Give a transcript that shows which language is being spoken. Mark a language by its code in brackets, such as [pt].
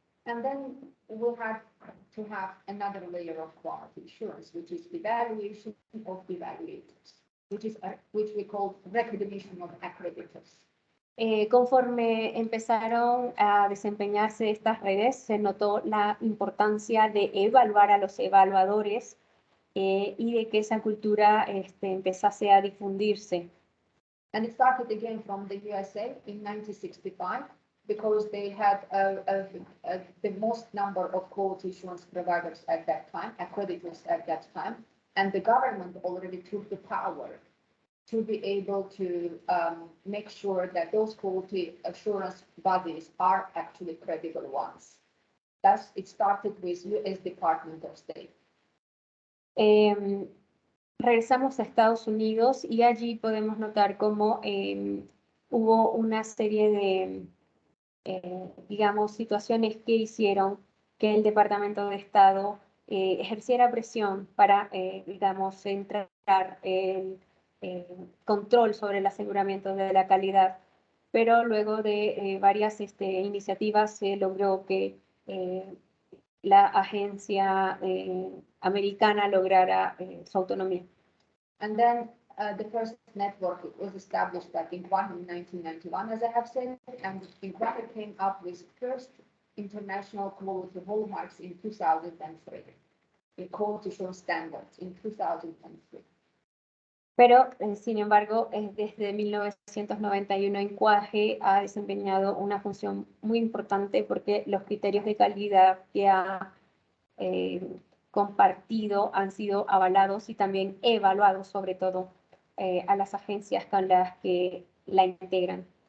[en] And then we'll have to have another layer of quality assurance, which is evaluation of evaluators, which we call recognition of accreditors. [es] Conforme empezaron a desempeñarse estas redes, se notó la importancia de evaluar a los evaluadores y de que esa cultura empezase a difundirse. [en] And it started again from the USA in 1965. because they had the most number of quality assurance providers at that time, accreditors at that time, and the government already took the power to be able to make sure that those quality assurance bodies are actually credible ones. Thus, it started with U.S. Department of State. [es] Regresamos a Estados Unidos y allí podemos notar cómo hubo una serie de, digamos, situaciones que hicieron que el Departamento de Estado ejerciera presión para, digamos, centrar el control sobre el aseguramiento de la calidad. Pero luego de varias iniciativas se logró que la agencia americana lograra su autonomía. [en] And then the first network was established by INQAAHE in 1991, as I have said, and INQAAHE came up with first international quality hallmarks in 2003, the quality assurance standards in 2003. [es] Pero, sin embargo, desde 1991 INQAAHE ha desempeñado una función muy importante porque los criterios de calidad que ha compartido han sido avalados y también evaluados, sobre todo, a las agencias con las que la integran.